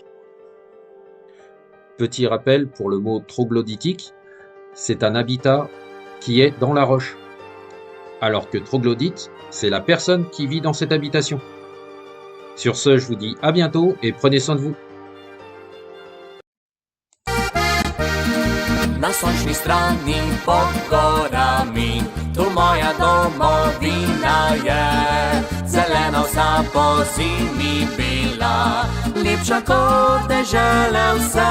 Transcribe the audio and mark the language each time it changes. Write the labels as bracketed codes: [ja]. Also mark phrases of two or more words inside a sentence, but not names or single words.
[fr] Petit rappel pour le mot troglodytique, c'est un habitat qui est dans la roche, alors que troglodyte, c'est la personne qui vit dans cette habitation. Sur ce, je vous dis à bientôt et prenez soin de vous. [sl] Na sončni strani pod gorami, tu moja domovina je. Zelena vsa po zimi bila, lepša kot dežele vse.